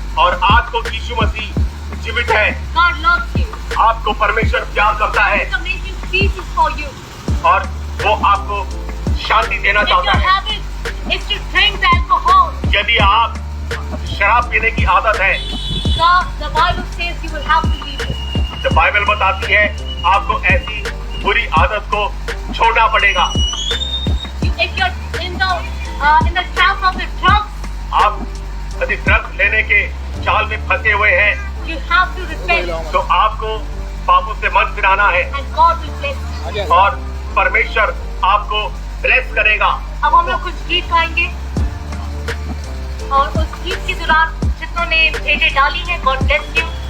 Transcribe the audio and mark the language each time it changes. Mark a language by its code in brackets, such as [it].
[hi] और आज को यीशु मसीह जीवित है। [en] God loves you. [hi] आपको परमेश्वर प्यार करता है [en] His amazing peace is for you. [hi] और वो आपको शांति देना [en] If your [hi] चाहता है। [en] habit is to drink the alcohol, [hi] यदि आप शराब पीने की आदत है, [en] the Bible says you will have to leave it. [hi] तो बाइबल बताती है आपको ऐसी बुरी आदत को छोड़ना पड़ेगा। [en] If you're in the trap of the drugs, [hi] आप यदि ड्रग्स लेने के जाल में फंसे हुए हैं, [en] you have to repent, [hi] तो आपको पापों से मन फिराना है [en] and God will bless you. [hi] और परमेश्वर आपको ब्लेस करेगा। अब हम लोग कुछ गीत गाएंगे और उस गीत के दौरान जितनों ने भेजे डाली है, [en] God bless you.